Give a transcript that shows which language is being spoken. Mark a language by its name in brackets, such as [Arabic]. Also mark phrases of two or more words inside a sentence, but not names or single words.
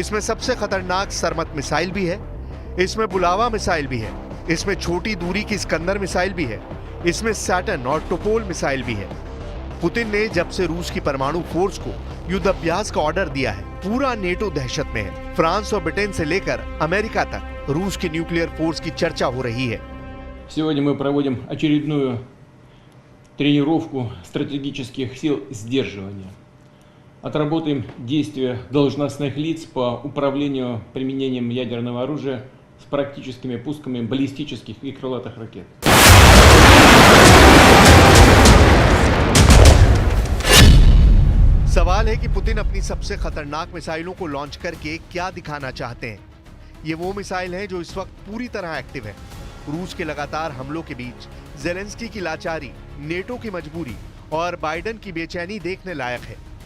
[Hindi] इसमें सबसे खतरनाक सरमत मिसाइल भी है, इसमें बुलावा मिसाइल भी है, इसमें छोटी दूरी की स्कंदर मिसाइल भी है, इसमें सैटर्न और टोपोल मिसाइल भी है। पुतिन ने जब से रूस की परमाणु फोर्स को युद्ध अभ्यास का ऑर्डर दिया है, पूरा नेटो दहशत में है। फ्रांस और ब्रिटेन से लेकर अमेरिका तक रूस की [English] nuclear force [Hindi] की चर्चा हो रही है। [Russian] сегодня мы проводим очередную тренировку стратегических сил сдерживания. Отработаем действия должностных лиц по управлению применением ядерного оружия с практическими пусками баллистических и крылатых ракет. [Hindi] सवाल है कि पुतिन अपनी सबसे खतरनाक मिसाइलों को लॉन्च करके क्या दिखाना चाहते हैं। ये वो मिसाइल है जो इस वक्त पूरी तरह एक्टिव है। रूस के लगातार हमलों के बीच जेलेंस्की की लाचारी, नेटो की मजबूरी और बाइडेन की बेचैनी देखने लायक है।